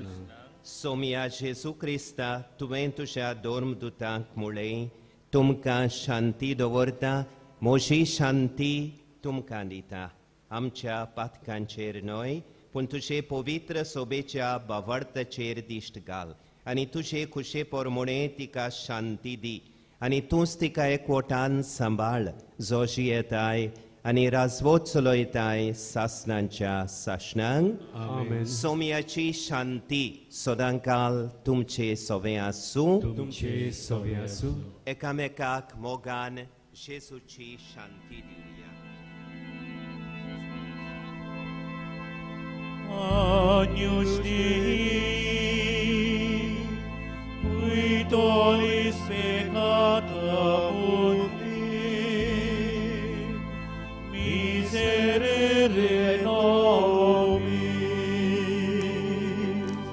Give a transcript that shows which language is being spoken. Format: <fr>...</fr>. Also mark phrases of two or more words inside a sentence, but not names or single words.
<kok>सोम्या जेजू क्रिस्ता तुवें तुज्या दोर्मदुतांक म्हळें तुमकां शांती दवरता म्हजी शांती तुमकां दिता आमच्या पातकांचेर न्हय पूण तुजे पवित्र सोबेच्या बावडताचेर दिश्ट घाल आनी तुजे खुशे पोरमोणे तिका शांती दी आनी तूंच तिका एकवटान सांबाळ जो जियेताय आनी राजवोत चलयताय सासणांच्या सासणांक आमेन सोम्याची शांती सदांकाल तुमचे सोबे आसूं तुमचे सोबे आसूं एकामेकाक मोगान जेजूची शांती दिवया</kok> <la>Agnus Dei, qui tollis peccata mundi, miserere nobis.</la>